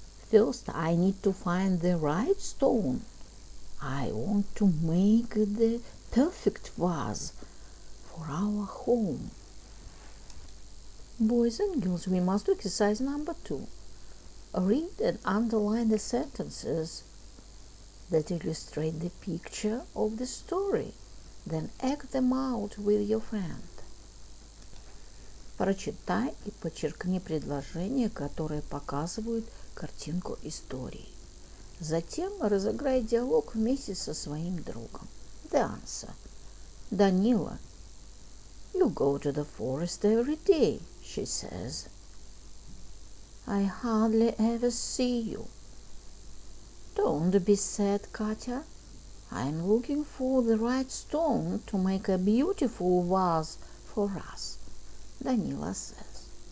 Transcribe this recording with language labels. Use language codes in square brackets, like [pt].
[en] First, I need to find the right stone. I want to make the perfect vase for our home. Boys and girls, we must do exercise number 2. Read and underline the sentences that illustrate the picture of the story. Then act them out with your friend. [ru] Прочитай и подчеркни предложения, которые показывают картинку истории. Затем разыграй диалог вместе со своим другом. [en] The answer. Danila, you go to the forest every day, she says. I hardly ever see you. Don't be sad, Katya. I'm looking for the right stone to make a beautiful vase for us, Danila says.